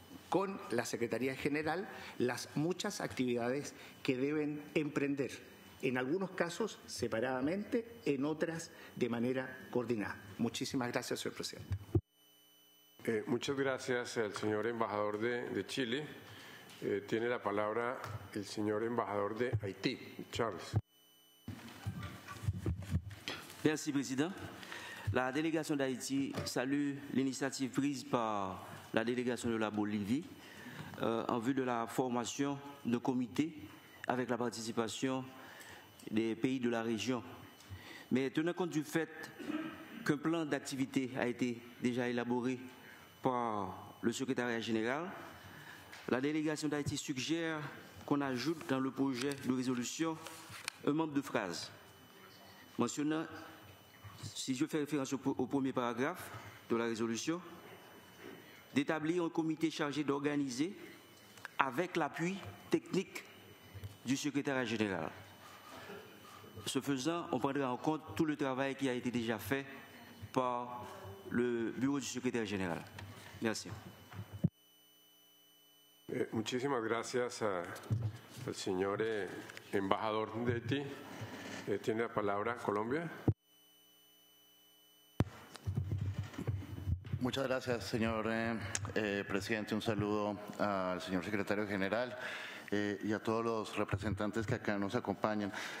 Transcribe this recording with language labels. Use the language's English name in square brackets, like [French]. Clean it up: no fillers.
[Spanish] con la Secretaría General las muchas actividades que deben emprender, en algunos casos separadamente, en otras de manera coordinada. Muchísimas gracias, señor presidente. Muchas gracias al señor embajador de Chile. Tiene la palabra el señor embajador de Haití, Charles. [French] Merci, Président. La délégation d'Haïti salue l'initiative prise par la délégation de la Bolivie en vue de la formation de comités avec la participation des pays de la région. Mais tenant compte du fait qu'un plan d'activité a été déjà élaboré par le secrétariat général, la délégation d'Haïti suggère qu'on ajoute dans le projet de résolution un membre de phrase mentionnant, si je fais référence au premier paragraphe de la résolution, d'établir un comité chargé d'organiser avec l'appui technique du secrétariat général. Ce faisant, on prendra en compte tout le travail qui a été déjà fait par le bureau du secrétaire général. Merci. [Spanish] Muchísimas gracias al señor embajador de Haití. Tiene la palabra Colombia. Muchas gracias, señor presidente. Un saludo al señor secretario general y a todos los representantes que acá nos acompañan.